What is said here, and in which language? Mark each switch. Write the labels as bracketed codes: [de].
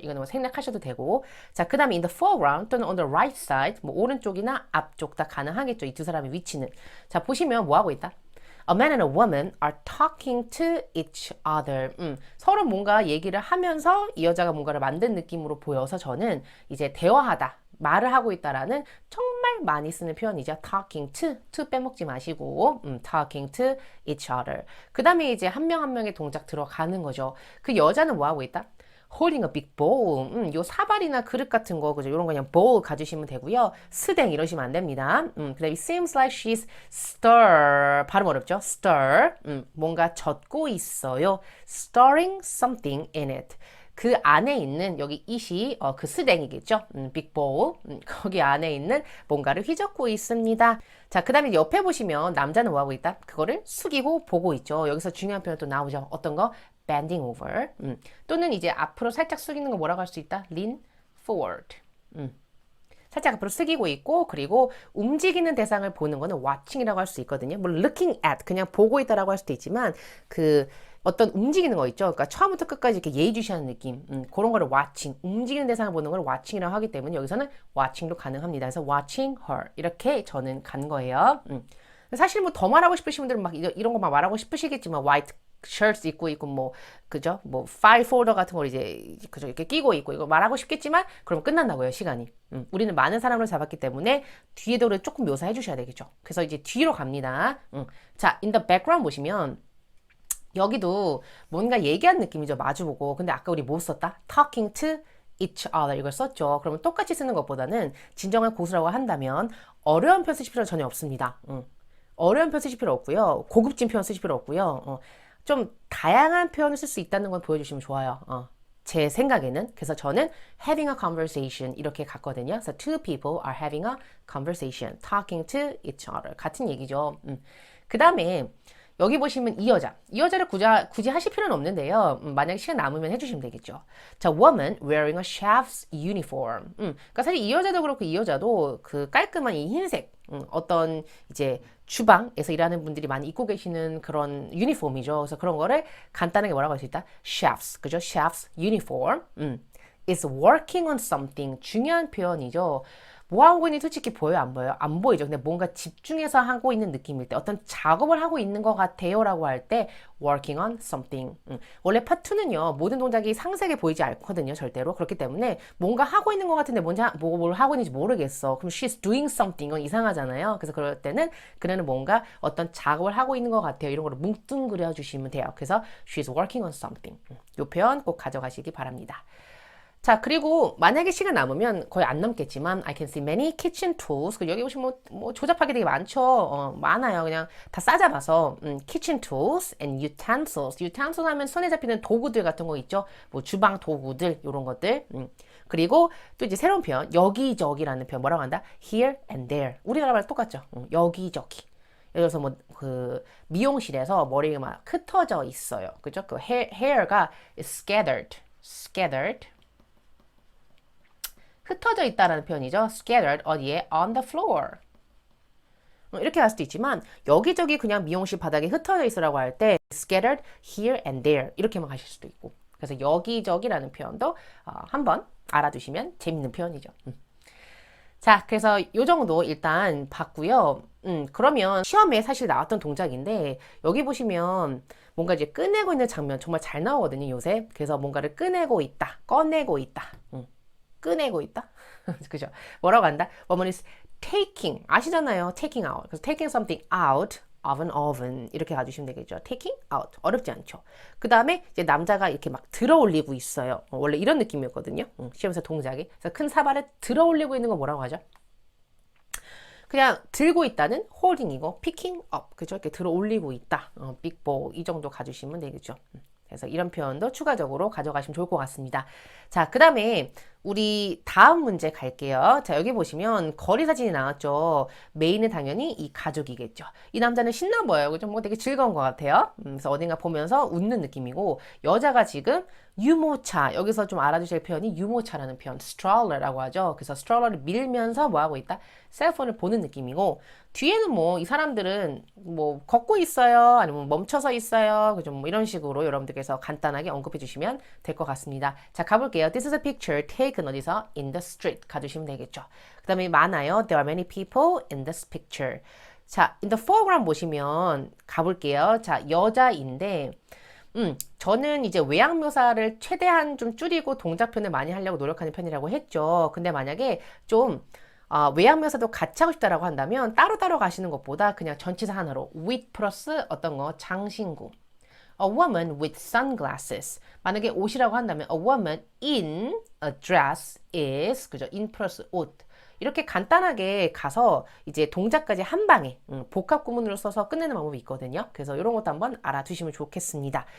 [ko] 이거는 뭐 생략하셔도 되고. 자, 그 다음에 [en] in the foreground [ko] 또는 [en] on the right side, [ko] 뭐 오른쪽이나 앞쪽 다 가능하겠죠. 이 두 사람의 위치는. 자, 보시면 뭐 하고 있다? [en] A man and a woman are talking to each other. [ko] 서로 뭔가 얘기를 하면서 이 여자가 뭔가를 만든 느낌으로 보여서 저는 이제 대화하다, 말을 하고 있다라는 정말 많이 쓰는 표현이죠. [en] talking to [ko] 빼먹지 마시고 [en] talking to each other. [ko] 그 다음에 이제 한 명 한 명의 동작 들어가는 거죠. 그 여자는 뭐 하고 있다? [en] holding a big bowl. [ko] 요 사발이나 그릇 같은 거, 그죠? 요런 거 그냥 bowl 가주시면 되고요. 스댕 이러시면 안 됩니다. 그 다음에 [en] seems like she's [ko] 발음 어렵죠? stir. 뭔가 젓고 있어요. [en] stirring something in it. [ko] 그 안에 있는 여기 it이 그 스댕이겠죠? [en] big bowl. [ko] 거기 안에 있는 뭔가를 휘젓고 있습니다. 자, 그 다음에 옆에 보시면 남자는 뭐 하고 있다? 그거를 숙이고 보고 있죠. 여기서 중요한 표현 또 나오죠. 어떤 거? [en] bending over. [ko] 또는 이제 앞으로 살짝 숙이는 거 뭐라고 할 수 있다? [en] lean forward. [ko] 살짝 앞으로 숙이고 있고, 그리고 움직이는 대상을 보는 거는 watching이라고 할 수 있거든요. 물론 [en] looking at [ko] 그냥 보고 있다라고 할 수도 있지만 그 어떤 움직이는 거 있죠. 그러니까 처음부터 끝까지 이렇게 예의주시하는 느낌. 그런 거를 watching, 움직이는 대상을 보는 걸 watching이라고 하기 때문에 여기서는 watching도 가능합니다. 그래서 [en] watching her [ko] 이렇게 저는 간 거예요. 사실 뭐 더 말하고 싶으신 분들은 막 이런 거 막 말하고 싶으시겠지만 [en] white shirts [ko] 입고 있고 뭐 그죠? 뭐 파일 폴더 같은 걸 이제 그죠? 이렇게 끼고 있고 이거 말하고 싶겠지만 그럼 끝난다고요, 시간이. 우리는 많은 사람을 잡았기 때문에 뒤에도 조금 묘사해 주셔야 되겠죠. 그래서 이제 뒤로 갑니다. 자, [en] in the background [ko] 보시면 여기도 뭔가 얘기한 느낌이죠. 마주보고. 근데 아까 우리 뭐 썼다? [en] talking to each other [ko] 이걸 썼죠. 그러면 똑같이 쓰는 것보다는 진정한 고수라고 한다면 어려운 표현 쓰실 필요 전혀 없습니다. 어려운 표현 쓰실 필요 없고요. 고급진 표현 쓰실 필요 없고요. 좀 다양한 표현을 쓸 수 있다는 걸 보여주시면 좋아요. 제 생각에는. 그래서 저는 [en] having a conversation [ko] 이렇게 갔거든요. [en] 그래서 two people are having a conversation, talking to each other. [ko] 같은 얘기죠. 그 다음에 여기 보시면 이 여자를 굳이 하실 필요는 없는데요. 만약에 시간 남으면 해주시면 되겠죠. [en] 자, woman wearing a chef's uniform. [ko] 그러니까 사실 이 여자도 그렇고 이 여자도 그 깔끔한 이 흰색, 어떤 이제 주방에서 일하는 분들이 많이 입고 계시는 그런 유니폼이죠. 그래서 그런 거를 간단하게 뭐라고 할 수 있다? [en] chef's, [ko] 그죠? [en] chef's uniform. is working on something. [ko] 중요한 표현이죠. 뭐 하고 있는지 솔직히 보여요? 안 보여요? 안 보이죠. 근데 뭔가 집중해서 하고 있는 느낌일 때, 어떤 작업을 하고 있는 것 같아요 라고 할 때 working on something. 원래 part 2는요, 모든 동작이 상세하게 보이지 않거든요, 절대로. 그렇기 때문에 뭔가 하고 있는 것 같은데 뭘 하고 있는지 모르겠어. 그럼 she's doing something은 이상하잖아요. 그래서 그럴 때는 그녀는 뭔가 어떤 작업을 하고 있는 것 같아요. 이런 거를 뭉뚱그려 주시면 돼요. 그래서 [en] she's working on something. [ko] 이 표현 꼭 가져가시기 바랍니다. 자, 그리고 만약에 시간 남으면 거의 안 남겠지만 [en] I can see many kitchen tools. [ko] 여기 보시면 뭐 조잡하게 되게 많죠. 많아요. 그냥 다 싸잡아서 [en] kitchen tools and utensils. [ko] utensils 하면 손에 잡히는 도구들 같은 거 있죠. 뭐 주방 도구들 이런 것들. 그리고 또 이제 새로운 표현 여기저기라는 표현 뭐라고 한다? [en] Here and there. [ko] 우리나라 말 똑같죠. 여기저기. 예를 들어서 뭐 그 미용실에서 머리가 막 흩어져 있어요. 그죠? [en] 그 hair가 is scattered. [ko] 흩어져 있다라는 표현이죠. scattered 어디에? [en] on the floor. [ko] 이렇게 할 수도 있지만 여기저기 그냥 미용실 바닥에 흩어져 있으라고 할 때 [en] scattered here and there [ko] 이렇게만 하실 수도 있고. 그래서 여기저기라는 표현도 한번 알아두시면 재밌는 표현이죠. 자, 그래서 요 정도 일단 봤고요. 그러면 시험에 사실 나왔던 동작인데 여기 보시면 뭔가 이제 꺼내고 있는 장면 정말 잘 나오거든요, 요새. 그래서 뭔가를 꺼내고 있다, 꺼내고 있다. 꺼내고 있다? 그죠? 뭐라고 한다? [en] woman is taking. [ko] 아시잖아요. [en] taking out. 그래서 taking something out of an oven. [ko] 이렇게 가주시면 되겠죠. [en] taking out. [ko] 어렵지 않죠. 그 다음에 이제 남자가 이렇게 막 들어 올리고 있어요. 원래 이런 느낌이었거든요. 시험에서 동작이. 그래서 큰 사발을 들어 올리고 있는 거 뭐라고 하죠? 그냥 들고 있다는 holding이고 [en] picking up. [ko] 그죠? 이렇게 들어 올리고 있다. [en] big ball. [ko] 이 정도 가주시면 되겠죠. 그래서 이런 표현도 추가적으로 가져가시면 좋을 것 같습니다. 자, 그 다음에 우리 다음 문제 갈게요. 자, 여기 보시면 거리 사진이 나왔죠. 메인은 당연히 이 가족이겠죠. 이 남자는 신나 보여요. 그죠? 뭐 되게 즐거운 것 같아요. 그래서 어딘가 보면서 웃는 느낌이고 여자가 지금 유모차, 여기서 좀 알아두실 표현이 유모차라는 표현, stroller라고 하죠. 그래서 stroller를 밀면서 뭐 하고 있다? 셀폰을 보는 느낌이고 뒤에는 뭐 이 사람들은 뭐 걷고 있어요, 아니면 멈춰서 있어요, 그죠? 뭐 이런 식으로 여러분들께서 간단하게 언급해 주시면 될 것 같습니다. 자, 가볼게요. [en] This is a picture taken [ko] 어디서? [en] In the street [ko] 가주시면 되겠죠. 그 다음에 많아요. [en] There are many people in this picture. [ko] 자, [en] in the foreground [ko] 보시면 가볼게요. 자, 여자인데 저는 이제 외양 묘사를 최대한 좀 줄이고 동작 표현을 많이 하려고 노력하는 편이라고 했죠. 근데 만약에 좀 외양 묘사도 같이 하고 싶다라고 한다면 따로따로 가시는 것보다 그냥 전치사 하나로 with 플러스 어떤 거 장신구. [en] A woman with sunglasses. [ko] 만약에 옷이라고 한다면 [en] a woman in a dress is 그죠? [ko] in 플러스 옷. 이렇게 간단하게 가서 이제 동작까지 한 방에 복합 구문으로 써서 끝내는 방법이 있거든요. 그래서 이런 것도 한번 알아두시면 좋겠습니다.